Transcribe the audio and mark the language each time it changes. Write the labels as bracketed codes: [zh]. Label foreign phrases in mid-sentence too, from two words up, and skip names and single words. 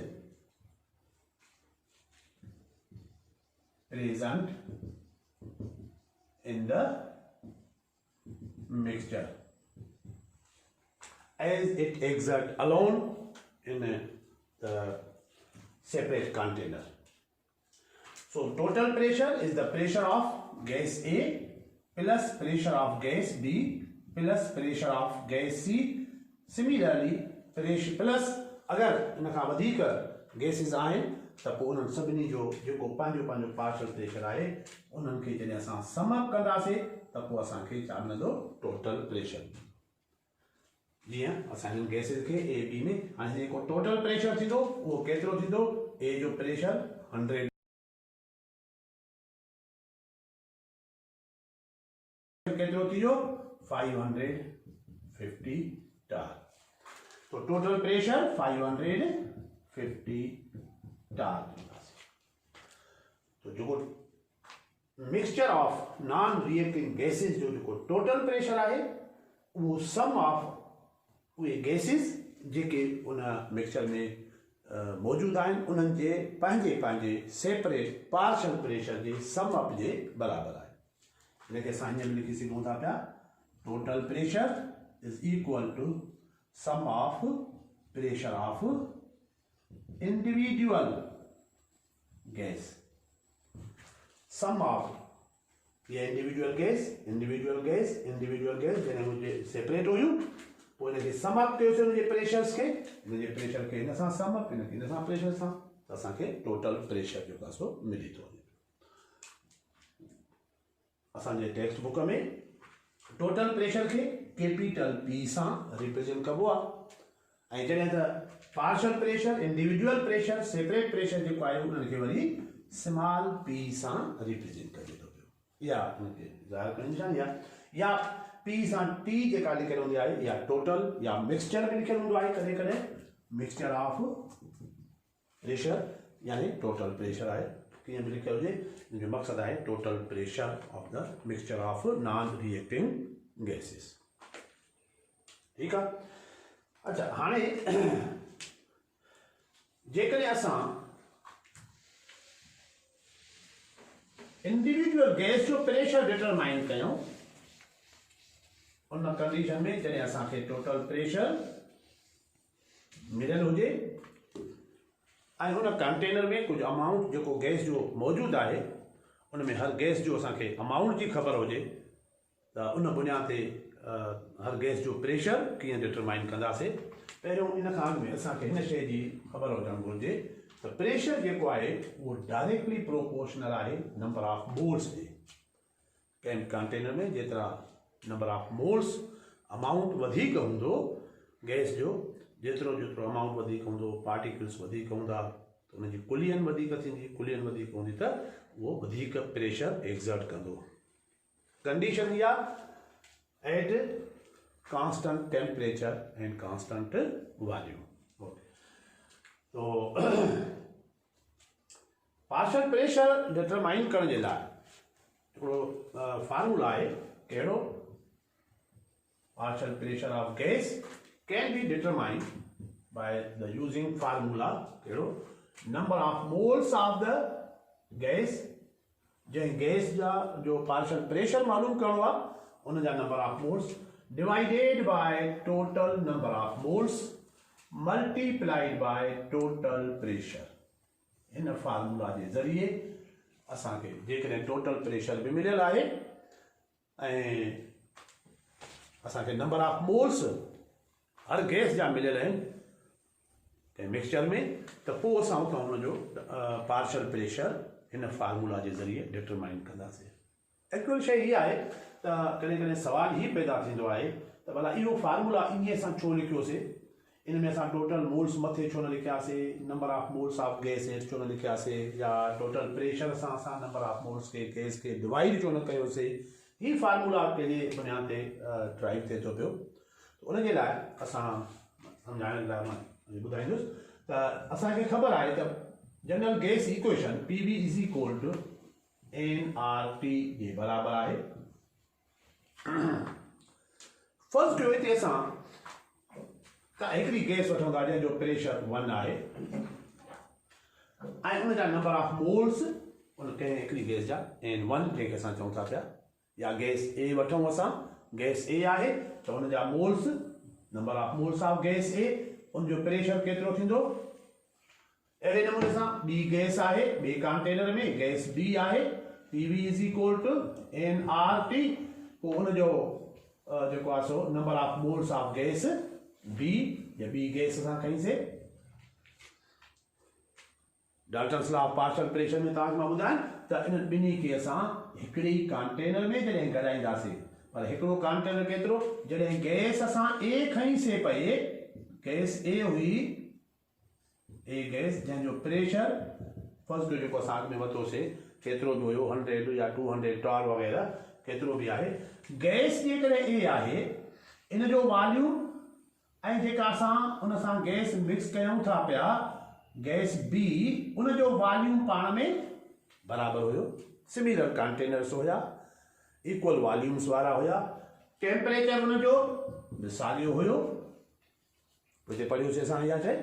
[en] present in the mixture as it exert alone in the separate container. So total pressure is the pressure of gas A plus pressure of gas B plus pressure of gas C. Similarly, pressure plus [sd] अगर इन खां वधीक गैसिस आहिनि त पोइ उन्हनि सभिनी जो जेको पंहिंजो पंहिंजो [en] partial pressure [sd] आहे उन्हनि खे जॾहिं असां [en] sum up [sd] कंदासीं त पोइ असांखे छा मिलंदो [en] total pressure [sd] जीअं असां हिन गैसिस खे ए बी में हाणे जेको [en] total pressure [sd] थींदो उहो केतिरो थींदो ए जो प्रेशर 100 केतिरो थी वियो 550 टार तो [en] total pressure [sd] 550 टार तो जो [en] mixture of non reacting gases [sd] जो [en] total pressure [sd] आहे वो [en] sum of [sd] उहे गैसिस जेके उन मिक्सचर में मौजूद आहिनि उन्हनि जे पंहिंजे पंहिंजे [en] separate partial pressure [sd] जे [en] sum up [sd] जे बराबरि आहे हिनखे असां हीअं बि लिखी सघूं था पिया [en] total pressure is equal to sum of pressure of individual gas sum of [sd] ये [en] individual gas [sd] जॾहिं मुंहिंजे सेपरेट हुयूं पोइ हिनखे [en] sum up [sd] कयोसीं हुनजे प्रेशर्स खे हुनजे प्रेशर खे हिन सां [en] sum up [sd] हिनखे हिन सां प्रेशर सां त असांखे [en] total pressure [sd] जेको आहे सो मिली थो वञे असांजे [en] text book [sd] में [en] total pressure [sd] खे [en] capital P [sd] सां रिप्रेजेंट कबो आहे ऐं जॾहिं त [en] partial pressure individual pressure separate pressure [sd] जेको आहे उन्हनि खे वरी [en] small P [sd] सां रिप्रेजेंट कजे थो पियो या हुनखे ज़ाहिर करण निशानी आहे या पी सां टी जेका लिखियल हूंदी आहे या टोटल या मिक्सचर में लिखियल हूंदो आहे कॾहिं कॾहिं [en] mixture of pressure [sd] यानी [en] total pressure [sd] आहे कीअं बि लिखियल हुजे हिनजो मक़सदु आहे [en] total pressure of the mixture of non reacting gases [sd] ठीकु आहे अच्छा हाणे जेकॾहिं असां [en] individual gas [sd] जो प्रेशर डिटरमाइन कयूं उन कंडीशन में जॾहिं असांखे [en] total pressure [sd] मिलियल हुजे ऐं हुन कंटेनर में कुछ अमाउंट जेको गैस जो मौजूदु आहे उन में हर गैस जो असांखे अमाउंट जी ख़बर हुजे त उन बुनियाद ते हर गैस जो प्रेशर कीअं डिटरमाइन कंदासीं पहिरियों इन खां अॻु में असांखे हिन शइ जी ख़बर हुजणु घुरिजे त प्रेशर जेको आहे उहो [en] directly proportional [sd] आहे नंबर [en] of moles [sd] जे कंहिं कंटेनर में जेतिरा [en] number of moles amount [sd] वधिक हूंदो गैस जो जेतिरो जेतिरो अमाउंट वधिक हूंदो पार्टिकल्स वधिक हूंदा त उनजी कुलियन वधिक थींदी कुलियन वधिक हूंदी त उहो वधिक प्रेशर एक्सर्ट कंदो कंडीशन इहा [en] at constant temperature and constant volume [sd] तो [en] partial pressure determine [sd] करण जे लाइ फार्मूला है कहिड़ो [en] partial pressure of gas can be determined by the using formula कहिड़ो number of moles of the [sd] gas जंहिं गैस जा जो [en] partial pressure [sd] मालूम करणो आहे उन जा [en] number of moles divided by total number of moles multiplied by total pressure [sd] इन फार्मूला जे ज़रिए असांखे जेकॾहिं [en] total pressure [sd] बि मिलियल आहे ऐं असांखे [en] number of moles [sd] हर गैस जा मिलियल आहिनि कंहिं मिक्सचर में त पोइ असां उतां हुनजो [en] partial pressure [sd] हिन फार्मूला जे ज़रिए डिटरमाइन कंदासीं। एक्चुअल शइ इहा आहे त कॾहिं कॾहिं सुवाल ई पैदा थींदो आहे त भला इहो फार्मूला इन सां छो लिखियोसीं, इन में असां [en] total moles [sd] मथे छो न लिखियासीं, [en] number of moles of gas [sd] छो न लिखियासीं, या [en] total pressure [sd] सां असां [en] number of moles [sd] खे गैस खे डिवाइड छो न कयोसीं। ही फार्मूला कहिड़ी बुनियाद ते ड्राइव थिए थो पियो, उनजे लाइ असां सम्झाइण लाइ मां ॿुधाईंदुसि त असांखे ख़बर आहे त [en] general gas equation PV is equal to nRT [sd] जे बराबर आहे। फर्स्ट कयो हिते असां हिकिड़ी गैस वठूं था जंहिंजो प्रेशर 1 आहे ऐं उन जा [en] number of moles [sd] उन कंहिं हिकिड़ी गैस जा N1 जंहिंखे असां चऊं था पिया, या गैस A वठूं असां, गैस A आहे त उन जा मोल्स [en] number of moles of gas A [sd] उनजो प्रेशर केतिरो थींदो। अहिड़े नमूने सां ॿी गैस आहे ॿिए कंटेनर में गैस B आहे, [en] PV is equal to nRT, [sd] पोइ हुनजो जेको आहे सो [en] number of moles of gas B [sd] या ॿी गैस असां खईंसीं। [en] Dalton's law of partial pressure [sd] में तव्हांखे मां ॿुधायां त इन ॿिन्ही खे असां हिकिड़े कंटेनर में जॾहिं ॻड़ाईंदासीं, पर हिकिड़ो कंटेनर केतिरो, जॾहिं गैस असां A खईंसीं पए, गैस A हुई A गैस जंहिंजो प्रेशर फर्स्ट जेको असां अॻु में वरितोसीं केतिरो बि हुयो 100 या 212 वग़ैरह केतिरो बि आहे, गैस जेकॾहिं A आहे इन जो वॉल्यूम ऐं जेका असां उन सां गैस मिक्स कयूं था पिया गैस B उनजो वॉल्यूम पाण में बराबरि हुयो, [en] similar containers [sd] हुया, [en] equal volumes [sd] वारा हुया, टेम्परेचर उनजो साॻियो हुयो, हिते पढ़ियोसीं असां इहा शइ।